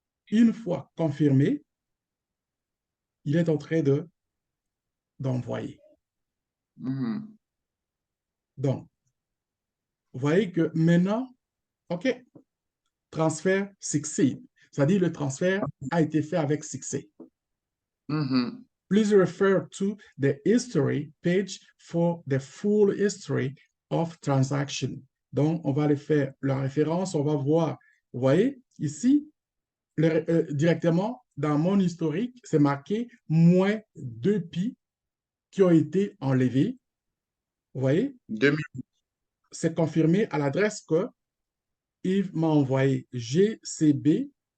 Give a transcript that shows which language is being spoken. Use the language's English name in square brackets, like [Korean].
[French] Une fois confirmé, il est en train d'envoyer. Mhm. Donc, vous voyez que maintenant, OK, transfert succeed. C'est-à-dire le transfert a été fait avec succès. Mhm. [English] Please refer to the history page for the full history of transaction. [French] Donc, on va aller faire la référence, on va voir. Vous voyez, ici, directement dans mon historique, c'est marqué moins 2 pi qui ont été enlevés. Vous voyez, 2000. c'est confirmé à l'adresse que Yves m'a envoyé GCB